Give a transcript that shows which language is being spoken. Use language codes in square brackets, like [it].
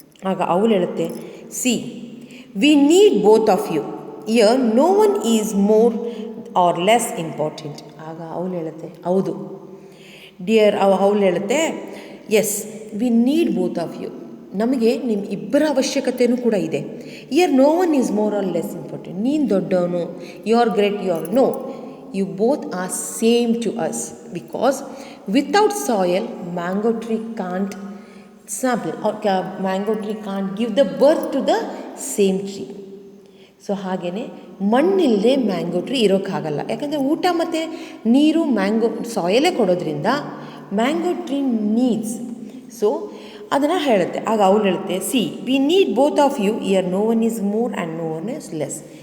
[kn] ಆಗ ಅವಳು ಹೇಳುತ್ತೆ, [en] See, we need both of you, here no one is more or less important. [kn] ಆಗ ಅವಳು ಹೇಳುತ್ತೆ, ಹೌದು ಡಿಯರ್. ಅವಳು ಹೇಳುತ್ತೆ, [en] yes, we need both of you, [kn] ನಮಗೆ ನಿಮ್ಮ ಇಬ್ಬರ ಅವಶ್ಯಕತೆಯೂ ಕೂಡ ಇದೆ. [en] Here no one is more or less important. [kn] ನೀನು ದೊಡ್ಡವನು, [en] You are great, you are no, you both are same to us, because without soil mango tree can't sample, or mango tree can't give the birth to the same tree. [kn] So ಹಾಗೆಯೇ ಮಣ್ಣಿಲ್ಲದೆ mango tree ಇರೋಕ್ಕಾಗಲ್ಲ. ಯಾಕಂದರೆ ಊಟ ಮತ್ತು ನೀರು mango ಸಾಯಲೇ ಕೊಡೋದ್ರಿಂದ mango tree needs. So ಅದನ್ನು ಹೇಳುತ್ತೆ. ಆಗ ಅವಳು ಹೇಳುತ್ತೆ, [en] See, we need both of you, here no one is more and no one is less.